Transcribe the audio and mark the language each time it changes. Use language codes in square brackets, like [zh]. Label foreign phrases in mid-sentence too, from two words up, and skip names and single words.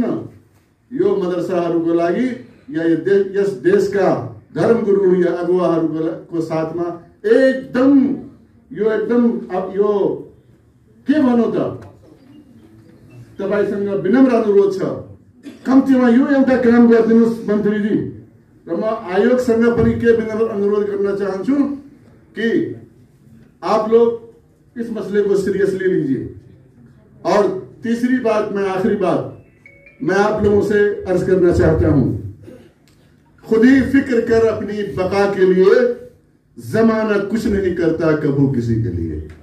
[ne] यो मदरसाहरूको लागि या यस देशका धर्मगुरु या अगुवाहरूको साथमा एकदम यो के भनौँ त, तपाईसँग विनम्र अनुरोध छ, कम्तीमा यो एउटा काम गरिदिनुहोस् मन्त्रीजी। र म आयोगसँग पनि के विनम्र अनुरोध गर्न चाहन्छु कि [hi] आप लोग इस मसले को सीरियसली लीजिए। और तीसरी बात, आखिरी बात मैं आप लोगों से अर्ज करना चाहता हूं, खुद ही फिक्र कर अपनी बका के लिए जमाना कुछ नहीं करता कभू किसी के लिए।